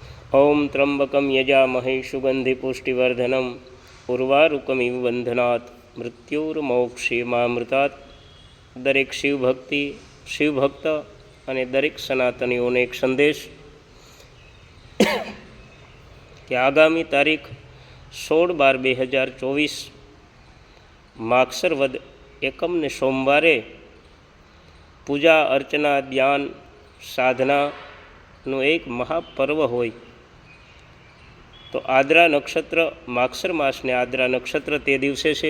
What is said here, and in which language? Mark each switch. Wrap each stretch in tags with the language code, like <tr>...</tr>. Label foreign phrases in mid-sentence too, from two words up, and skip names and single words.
<sa>ओम त्र्यंबकं यजामहे सुगंधिपुष्टिवर्धनम् उर्वारुकमिव बंधनात् मृत्युर्मोक्षेमामृतात्।</sa> <gu>દરેક શિવભક્ત અને દરેક સનાતનીઓને એક સંદેશ કે આગામી તારીખ 16/12/2024 માગસર વદ એકમને સોમવારે પૂજા અર્ચના ધ્યાન સાધનાનું એક મહાપર્વ હોય તો આદ્રા નક્ષત્ર માગસર માસને આદ્રા નક્ષત્ર તે દિવસે છે.</gu>